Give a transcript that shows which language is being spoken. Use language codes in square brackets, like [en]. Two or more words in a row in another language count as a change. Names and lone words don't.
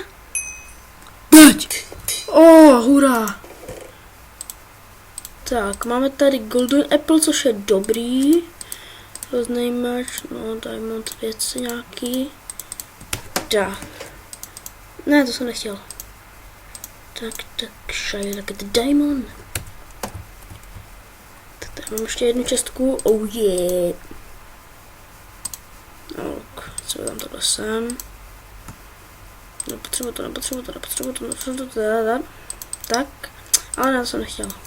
[cs] Teď. Hurá. Tak, máme tady Golden Apple, což je dobrý. Hrozný meč, no, Diamond věci nějaký. Tak. Ne, to jsem nechtěl. Tak, [en] shiny like the diamond. [cs] Tak tady mám ještě jednu čestku, [en] oh yeah. [cs] Ok, co tam tohle sem. Nepotřebuji to. Tak, ale já jsem nechtěl.